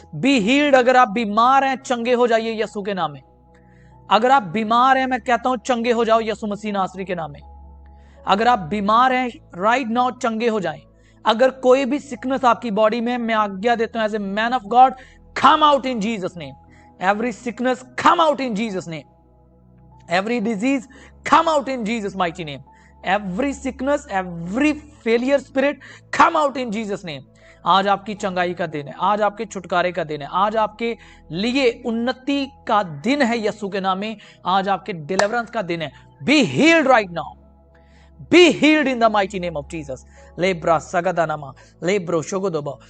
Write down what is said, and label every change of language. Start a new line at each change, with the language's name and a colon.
English: be healed,
Hindi: अगर आप बीमार हैं चंगे हो जाइए यीशु के नाम में। अगर आप बीमार हैं मैं कहता हूं चंगे हो जाओ यीशु मसीह नासरी के नाम में। अगर आप बीमार हैं
English: right now
Hindi: चंगे हो जाएं। अगर कोई भी सिकनेस आपकी बॉडी में, मैं आज्ञा देता हूं
English: As a man of God, come out in Jesus name. Every sickness come out in Jesus name. Every disease come out in Jesus mighty name. Every sickness, every failure spirit come out in Jesus name.
Hindi: आज आपकी चंगाई का दिन है, आज आपके छुटकारे का दिन है, आज आपके लिए उन्नति का दिन है यीशु के नाम में। आज आपके डिलीवरेंस का दिन है।
English: Be healed right now. Be healed in the mighty name of Jesus. लेब्रा सगदानामा लेब्रो शोगोदोबा।